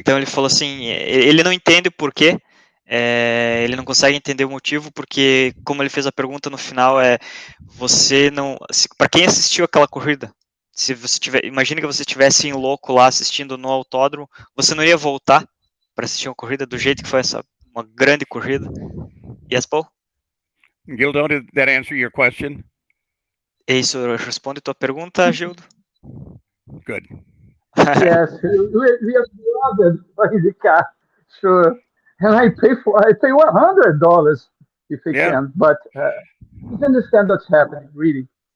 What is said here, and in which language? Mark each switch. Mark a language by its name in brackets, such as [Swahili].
[Portuguese] Então ele falou assim, ele não entende o porquê, ele não consegue entender o motivo, porque como ele fez a pergunta no final, você não, para quem assistiu aquela corrida, se você imagina que você estivesse em louco lá assistindo no autódromo, você não iria voltar para assistir uma corrida do jeito que foi uma grande corrida? [English] Yes, Paul? Gildo, did that answer your question? [Portuguese] Isso responde tua pergunta, Gildo? [English] Good. Yes, we are beloved for IndyCar, sure. And I pay $100 if I can, but you understand what's happening, really.